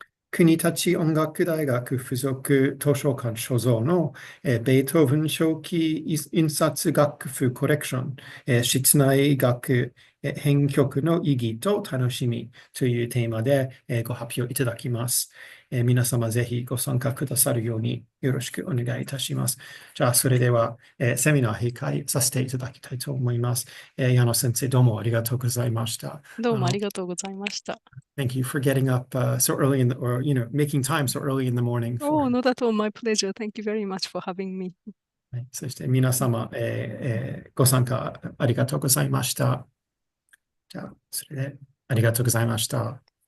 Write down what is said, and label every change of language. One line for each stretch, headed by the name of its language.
Japanese: 国立音楽大学附属図書館所蔵の、ベートーベン初期印刷楽譜コレクション、室内楽、編曲の意義と楽しみというテーマで、ご発表いただきます。皆様ぜひご参加くださるようによろしくお願いいたします。じゃあ、それでは、セミナー閉会させていただきたいと思います。矢野先生、どうもありがとうございました。どうもありがとうございました。
English: Thank you for getting up so early or making time so early in the morning. Oh, not at all. My pleasure. Thank you very much for having me.
Japanese: はい、そして皆様、ご参加ありがとうございました。じゃあ、それでありがとうございました。